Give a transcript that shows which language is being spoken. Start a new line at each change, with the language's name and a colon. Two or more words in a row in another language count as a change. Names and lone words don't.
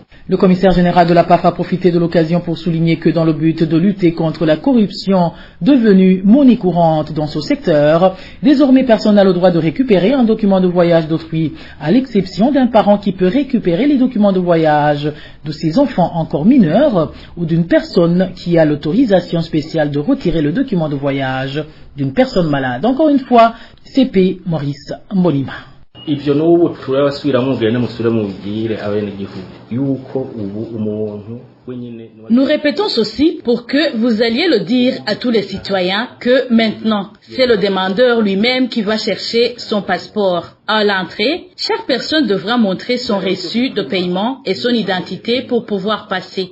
French: Le commissaire général de la PAF a profité de l'occasion pour souligner que dans le but de lutter contre la corruption devenue monnaie courante dans ce secteur, désormais personne n'a le droit de récupérer un document de voyage d'autrui, à l'exception d'un parent qui peut récupérer les documents de voyage de ses enfants encore mineurs ou d'une personne qui a l'autorisation spéciale de retirer le document de voyage d'une personne malade. Encore une fois, CP Maurice Mbonima.
Rundi: Ivyo n'ubu turabasubiramo mugende musubire mubigire abenegihugu yuko ubu umuntu.
French: Nous répétons ceci pour que vous alliez le dire à tous les citoyens que maintenant, c'est le demandeur lui-même qui va chercher son passeport. À l'entrée, chaque personne devra montrer son reçu de paiement et son identité pour pouvoir passer.